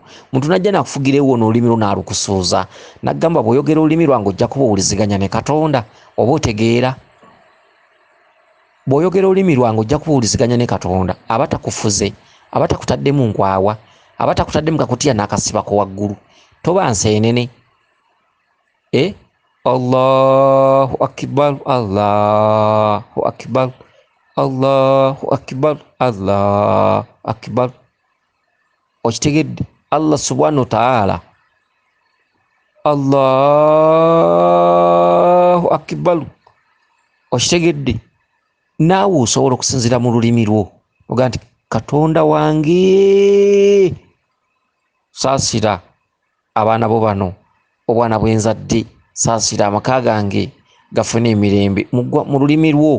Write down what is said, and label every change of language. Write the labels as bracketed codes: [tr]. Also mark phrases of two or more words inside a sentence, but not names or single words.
[lg] Muntu najja n'akufugira ewuwo n'olulimi lwo n'alukusuuza, n'agamba bw'oyogera olulimi lwange ojja kuba owuliziganya ne Katonda, oba otegeera. Bw'oyogera olulimi lwange ojja kuba owuliziganya ne Katonda. Aba takufuze, aba takutaddemu nkwawa, aba takutaddemu kakutiya n'akasibako waggulu. Toba nseenene. [ar] الله أكبر، الله أكبر، الله أكبر، الله أكبر. [lg] Okitegedde? [ar] الله سبحانه وتعالى، الله أكبر. [lg] Okitegedde? Naawe osobola okusinzira mu lulimi lwo oga nti Katonda wange, saasira abaana bo bano, obwana bwenzadde, saasira amaka gange gafune emirembe, mu lulimi lwo.